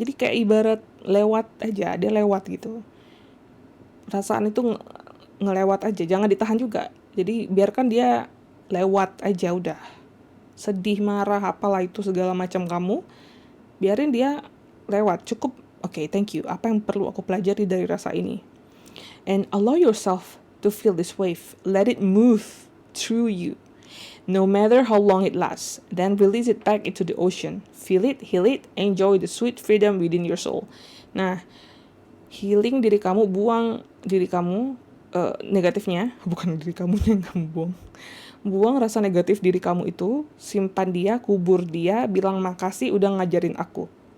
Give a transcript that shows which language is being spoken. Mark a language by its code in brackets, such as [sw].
[id] Jadi kayak ibarat lewat aja, dia lewat gitu. Perasaan itu ngelewat aja, jangan ditahan juga. Jadi biarkan dia lewat aja udah. Sedih, marah, apalah itu segala macam kamu, biarin dia lewat. Cukup, oke, [en] thank you. [id] Apa yang perlu aku pelajari dari rasa ini? [en] And allow yourself to feel this wave. Let it move through you. No matter how long it lasts, then release it back into the ocean. Feel it, heal it, enjoy the sweet freedom within your soul. [id] Nah, healing diri kamu, buang diri kamu negatifnya, bukan diri kamu yang kamu buang. Buang rasa negatif diri kamu itu, simpan dia, kubur dia, bilang makasih udah ngajarin aku.